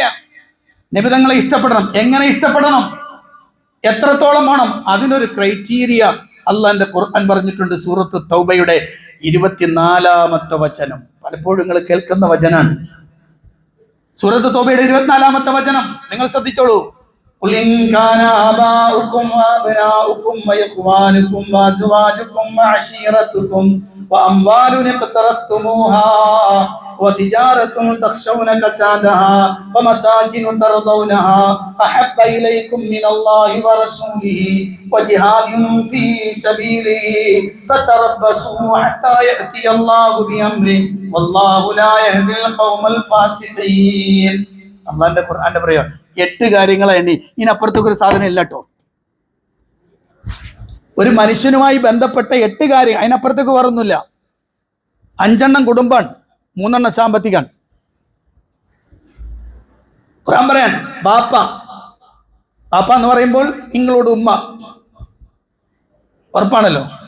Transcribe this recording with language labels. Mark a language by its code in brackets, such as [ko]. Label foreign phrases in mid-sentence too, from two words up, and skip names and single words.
[ml] നബിതങ്ങളെ ഇഷ്ടപ്പെടണം. എങ്ങനെ ഇഷ്ടപ്പെടണം? എത്രത്തോളം വേണം? അതിനൊരു ക്രൈറ്റീരിയ അള്ളാന്റെ ഖുർആൻ പറഞ്ഞിട്ടുണ്ട്. സൂറത്ത് തൗബയുടെ 24-ാമത്തെ വചനം, പലപ്പോഴും നിങ്ങൾ കേൾക്കുന്ന വചനാണ്. സൂറത്ത് തൗബയുടെ 24-ാമത്തെ വചനം നിങ്ങൾ ശ്രദ്ധിച്ചോളൂ. [ar] قل إن كان آباؤكم وأبناؤكم وإخوانكم وأزواجكم وعشيرتكم وأموال اقترفتموها وتجارة تخشون كسادها ومساكن ترضونها أحب إليكم من الله ورسوله وجهاد في سبيله فتربصوا حتى يأتي الله بأمره والله لا يهدي القوم الفاسقين. [ml] അള്ളാന്റെ ഖുർആന്റെ പറയാ 8 കാര്യങ്ങളെ എണ്ണി, ഇതിനപ്പുറത്തേക്ക് ഒരു സാധനം ഇല്ല കേട്ടോ. ഒരു മനുഷ്യനുമായി ബന്ധപ്പെട്ട 8 കാര്യം, അതിനപ്പുറത്തേക്ക് വേറൊന്നുമില്ല. 5 കുടുംബാണ്, 3 സാമ്പത്തികാണ്. ഖുർആൻ പറയാൻ ബാപ്പ എന്ന് പറയുമ്പോൾ നിങ്ങളോട് ഉമ്മ ഉറപ്പാണല്ലോ.